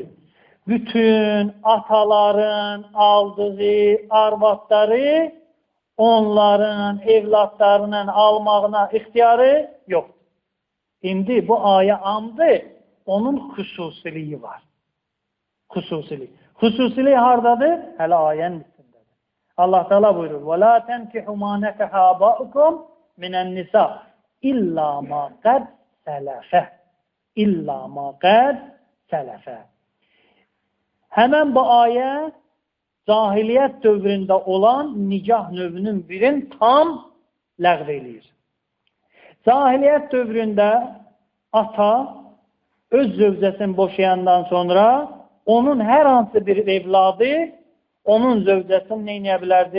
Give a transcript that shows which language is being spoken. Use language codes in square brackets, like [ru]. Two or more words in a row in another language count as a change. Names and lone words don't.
[az] Bütün ataların aldığı arvadları onların evlatlarının almağına ixtiyarı yoxdur. İndi bu ayə amdır, onun xüsusiliyi var. Xüsusilik. Xüsusilik haradadır? Hələ ayənin üstündədir. Allah Teala buyurur: [ar] وَلَا تَنْكِحُوا مَا نَكَحَ آبَاؤُكُمْ مِنَ النِّسَاءِ إِلَّا مَا قَدْ سَلَفَ إِلَّا مَا قَدْ سَلَفَ [az] Həmən bu ayə cahiliyyət dövründə olan nikah növünün birini tam ləğv eləyir. Cahiliyyət dövründə ata öz zövcəsini boşayandan sonra onun hər hansı bir evladı onun zövcəsini neyləyə bilərdi?